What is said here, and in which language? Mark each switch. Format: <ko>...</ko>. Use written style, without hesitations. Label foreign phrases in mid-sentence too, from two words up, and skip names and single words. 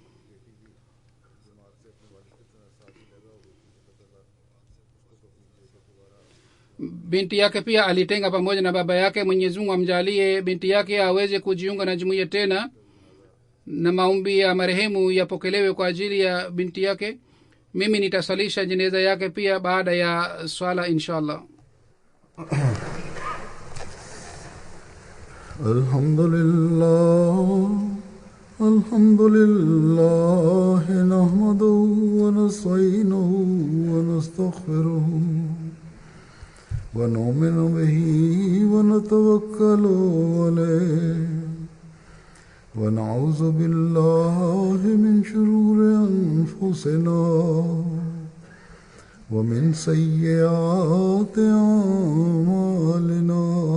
<sw>Binti yake pia alitenga pamoja na baba yake. Mwenyezi Mungu amjalie binti yake aweze kujiunga na jumuiya tena, na maombi ya marehemu yapokelewe kwa ajili ya binti yake. Mimi nitasalisha jeneza yake pia baada ya swala inshallah.</sw> <ar>الحمد لله نحمده ونستعينه و نستغفره ونؤمن به ونتوكل عليه ونعوذ بالله من شرور أنفسنا ومن سيئات أعمالنا.</ar>